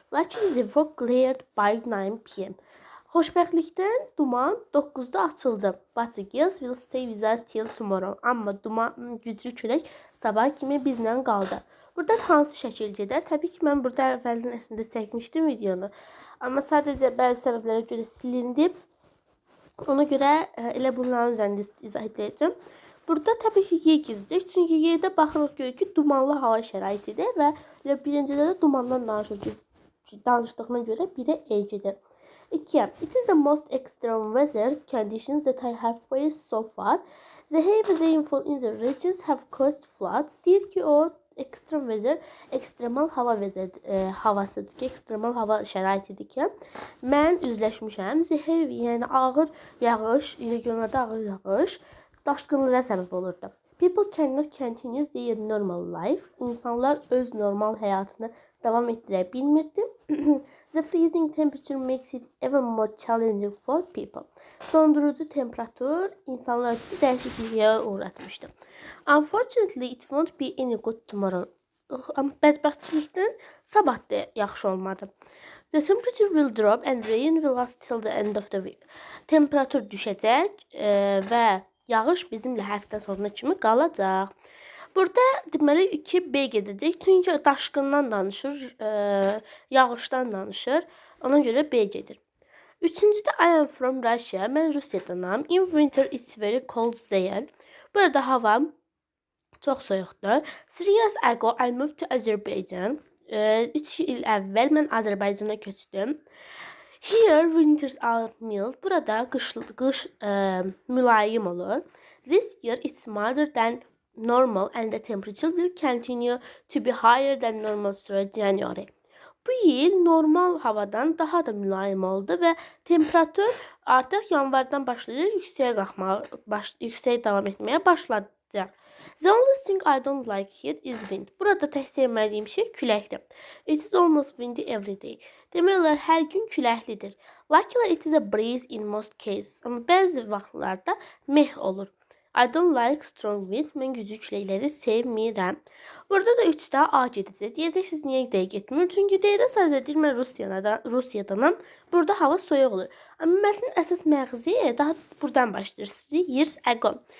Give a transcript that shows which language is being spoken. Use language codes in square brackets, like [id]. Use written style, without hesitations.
[en] Luckily the fog cleared by 9 p.m. [az] Xoşbəxtlikdən duman 9-da açıldı. [en] But the gales will stay with us till tomorrow. [az] Amma duman güclü külək sabah kimi bizlə qaldı. Burada hansı şəkil gedər? Təbii ki, mən burada əvvəldən əslində çəkmişdim videonu. Amma sadəcə bəzi səbəblərə görə silindi. Ona görə elə bunların üzərində izah edəcəm. Burada təbii ki, Y gedəcək. Çünki Y'də baxırıq görür ki, dumanlı hava şəraitidir və birincidə də dumandan danışdığına görə birə E gedir. 2. [en] It is the most extreme weather conditions that I have faced so far. The heavy rainfall in the regions have caused floods. [az] Deyir ki, o extreme weather, ekstremal hava havasıdır ki, ekstremal hava şəraitidir ki, mən üzləşmişəm. The heavy, yəni ağır yağış, regionlarda ağır yağış daşqınlara səbəb olurdu. [en] People cannot continue their normal life. [az] İnsanlar öz normal həyatını davam etdirə bilmirdi. [en] The freezing temperature makes it even more challenging for people. [az] Dondurucu temperatur insanlar üçün dəyişikliyə uğratmışdı. [en] Unfortunately, it won't be any good tomorrow. [az] Amma bədbəxtçilikdən sabah da yaxşı olmadı. [en] The temperature will drop and rain will last till the end of the week. [az] Temperatur düşəcək və yağış bizimlə həftə sonuna kimi qalacaq. Burada deməli 2B gedəcək. Çünki daşqından danışır, yağışdan danışır. Ona görə B gedir. [en] Üçüncüdə I am from Russia. [az] Mən Rusiyadanam. [en] In winter it's very cold there. [az] Burada hava çox soyuqdur. [en] 3 years ago I moved to Azerbaijan. [az] 3 il əvvəl mən Azərbaycana köçdüm. [en] Here winters are mild. [az] Burada qış mülayim olur. [en] This year it's milder than normal and the temperature will continue to be higher than normal throughout January. [az] Bu il normal havadan daha da mülayim oldu və temperatur artıq yanvardan başlayır yüksəyə davam etməyə başlayacaq. [en] The only thing I don't like here is wind. [az] Burada tək sevmədiyim şey küləkdir. [en] It is almost windy every day. [az] Demək olar hər gün küləklidir. [en] Luckily it is a breeze in most cases. [az] Amma bəzi vaxtlarda meh olur. [en] I don't like strong wind. [az] Mən güclü küləkləri sevmirəm. Burada da 3-də A gedəcək. Deyəcəksiniz, niyə D getmir? Çünki D-də sadəcə deyir, mən Rusiyadanam. Burada hava soyuq olur. Amma mətnin əsas məğzi daha buradan başlayır. [en] 3 years ago.